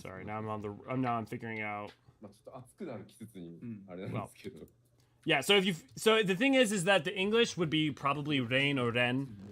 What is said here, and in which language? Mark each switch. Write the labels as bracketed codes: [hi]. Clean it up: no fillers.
[en] Sorry, now I'm figuring out. [ja] まあちょっと暑くなる季節にあれなんですけど。 [en] Yeah, so the thing is that the English would be probably rain or rain.